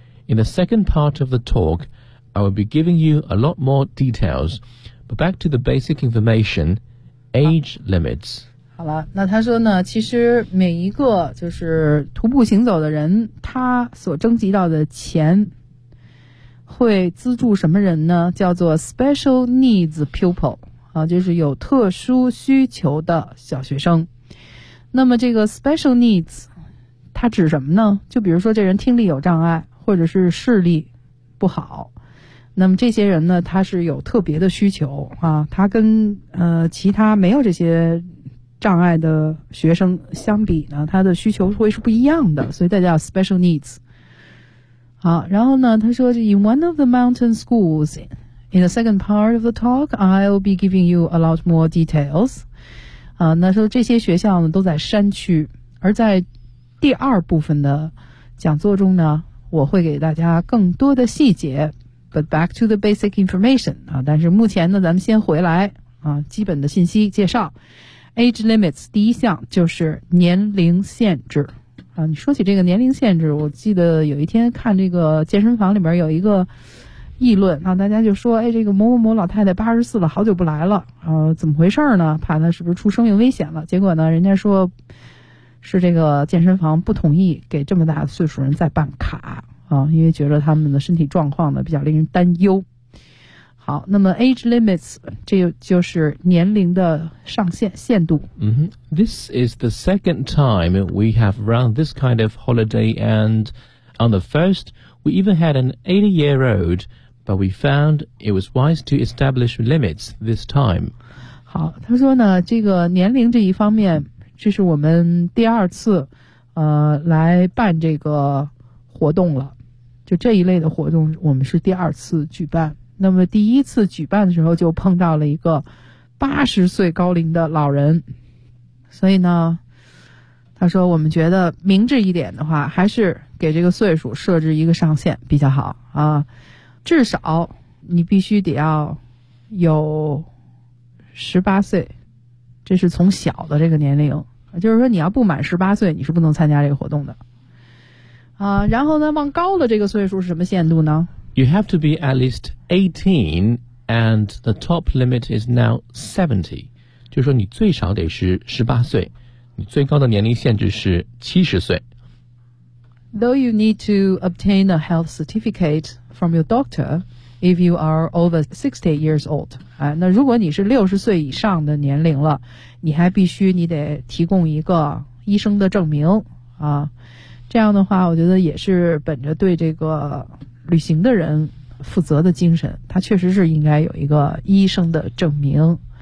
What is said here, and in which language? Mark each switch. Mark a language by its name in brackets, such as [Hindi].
[English] In the second part of the talk, I will be giving you a lot more details. But back to the basic information, age limits. [Chinese] 好了，那他说呢，其实每一个就是徒步行走的人，他所征集到的钱会资助什么人呢？叫做 [English] special needs pupil [Chinese] 啊，就是有特殊需求的小学生。那么这个 special needs 它指什么呢？就比如说这人听力有障碍，或者是视力不好，那么这些人呢，他是有特别的需求啊，他跟其他没有这些障碍的学生相比呢，他的需求会是不一样的，所以大家叫 special needs。好，然后呢，他说 [English] ，In one of the mountain schools, in the second part of the talk, I'll be giving you a lot more details。 [Chinese] 啊，那说这些学校呢都在山区，而在第二部分的讲座中呢，我会给大家更多的细节。 [English] But back to the basic information [Chinese] 啊，但是目前呢，咱们先回来啊，基本的信息介绍。 [English] Age limits [Chinese] 第一项就是年龄限制啊。你说起这个年龄限制，我记得有一天看这个健身房里边有一个议论啊，大家就说，哎，这个某某某老太太84了，好久不来了，怎么回事呢？怕她是不是出生命危险了？结果呢，人家说是这个健身房不同意给这么大岁数人再办卡。啊，因为觉得他们的身体状况呢比较令人担忧。好，那么 [English] age limits [Chinese] 这就是年龄的上限限度。 Mm-hmm. [English] This is the second time we have run this kind of holiday, and on the first we even had an 80-year-old, but we found it was wise to establish limits this time. [Chinese] 好，他说呢，这个年龄这一方面，这是我们第二次来办这个活动了，就这一类的活动我们是第二次举办。那么第一次举办的时候就碰到了一个80岁高龄的老人，所以呢，他说我们觉得明智一点的话，还是给这个岁数设置一个上限比较好啊，至少你必须得要有18岁，这是从小的这个年龄，就是说你要不满18岁你是不能参加这个活动的啊。然后呢，往高的这个岁数是什么限度呢？ [English] You have to be at least 18, and the top limit is now 70. [Chinese] 就是说你最少得是18岁，你最高的年龄限制是70岁。 [English] Though you need to obtain a health certificate from your doctor if you are over 60 years old. [Chinese] 啊，那如果你是60岁以上的年龄了，你还必须你得提供一个医生的证明啊。这样的话我觉得也是本着对这个旅行的人负责的精神，他确实是应该有一个医生的证明。